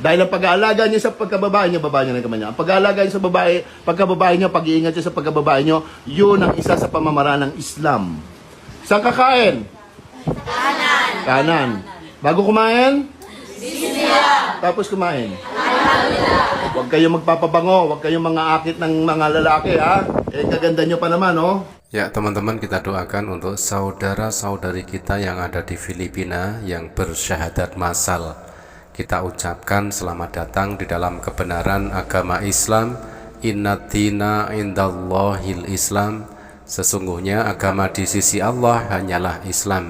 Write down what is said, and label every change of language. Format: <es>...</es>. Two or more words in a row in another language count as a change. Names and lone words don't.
<tl>Dahil ang pag-aalaga nyo sa pagkababae nyo, babae nyo na kamay nyo. Ang pag-aalaga nyo sa babae, pagkababae nyo, pag-iingat nyo sa pagkababae nyo, yun ang isa sa pamamaraan ng Islam. Saan kakain? Kanan. Bago kumain? Tapos kumain? Huwag kayong magpapabango, huwag kayong mga akit ng mga lalaki, ha? Eh, kaganda nyo pa naman, oh.</tl> <id>Ya teman-teman, kita doakan untuk saudara-saudari kita yang ada di Filipina yang bersyahadat massal. Kita ucapkan selamat datang di dalam kebenaran agama Islam.</id> <ar>إن الدين عند الله الإسلام.</ar> <id>Sesungguhnya agama di sisi Allah hanyalah Islam.</id>